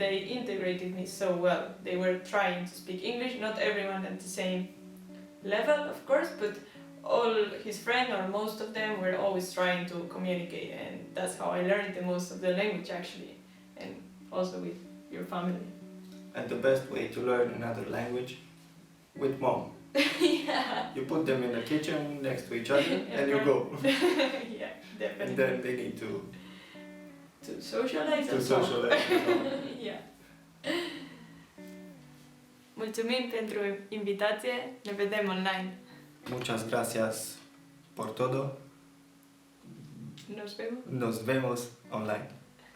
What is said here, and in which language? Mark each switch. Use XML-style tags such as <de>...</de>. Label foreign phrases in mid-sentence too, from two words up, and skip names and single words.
<en>They integrated me so well. They were trying to speak English, not everyone at the same level, of course, but all his friends or most of them were always trying to communicate, and that's how I learned the most of the language actually, and also with your family. And the best way to learn another language? With mom. Yeah. You put them in the kitchen next to each other and you go. Yeah, definitely. And then they need to socialize. to socialize. Yeah.</en> <ro>Mulțumim pentru invitație, ne vedem online.</ro> <es>Muchas gracias por todo. Nos vemos. Nos vemos online.</es>